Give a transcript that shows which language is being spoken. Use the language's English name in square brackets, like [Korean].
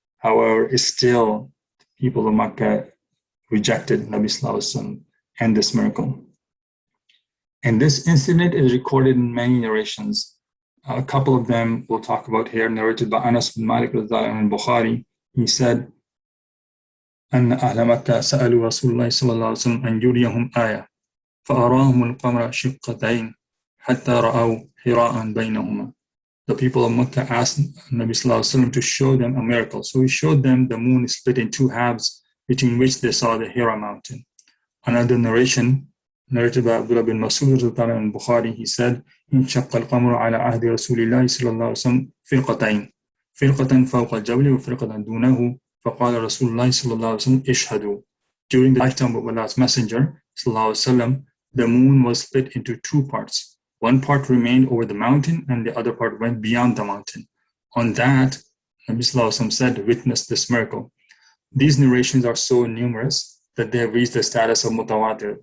[English] However, still, people of Makkah rejected Nabi Sallallahu Alaihi Wasallam and this miracle. And this incident is recorded in many narrations. A couple of them we'll talk about here, narrated by Anas bin Malik in Bukhari. He said, [Arabic] أن أهل مكة سألوا رسول الله صلى الله عليه وسلم أن يريهم آية فأراهم القمر شقتين حتى رأوا حراء بينهما. [English] the people of Mecca asked Nabi Sallallahu Alaihi Wasallam to show them a miracle. So he showed them the moon split in two halves, between which they saw the Hira mountain. Another narration, narrated by Abdullah bin Mas'ud in Bukhari, he said, [Arabic] انشق القمر على عهد رسول الله صلى الله عليه وسلم فرقتين فرقة فوق الجبل وفرقة دونه فقال رسول الله صلى الله عليه وسلم اشهدوا. [English] During the lifetime of Allah's Messenger صلى الله عليه وسلم, the moon was split into two parts. One part remained over the mountain and the other part went beyond the mountain. On that, Nabi Sallallahu Alaihi Wasallam said, witness this miracle. These narrations are so numerous that they have reached the status of mutawatir.